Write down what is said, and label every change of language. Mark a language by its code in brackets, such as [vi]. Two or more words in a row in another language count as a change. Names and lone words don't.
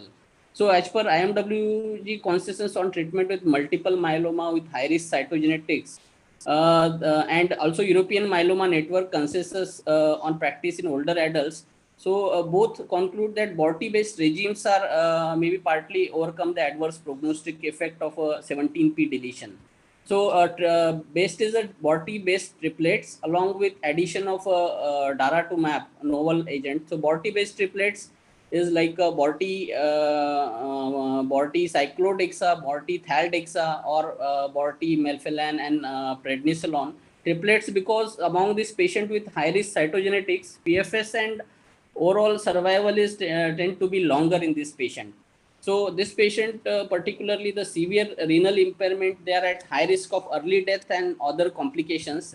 [en] So as per IMWG consensus on treatment with multiple myeloma with high-risk cytogenetics, and also European Myeloma Network consensus on practice in older adults, so both conclude that BORTI-based regimes are maybe partly overcome the adverse prognostic effect of a 17p deletion. So based is a BORTI-based triplets along with addition of daratumab, novel agent. So BORTI-based triplets is like a Borti cyclodexa, Borti thaldexa, or Borti melphalan and prednisolone triplets, because among this patient with high risk cytogenetics, PFS and overall survival is tend to be longer in this patient. So this patient, particularly the severe renal impairment, they are at high risk of early death and other complications.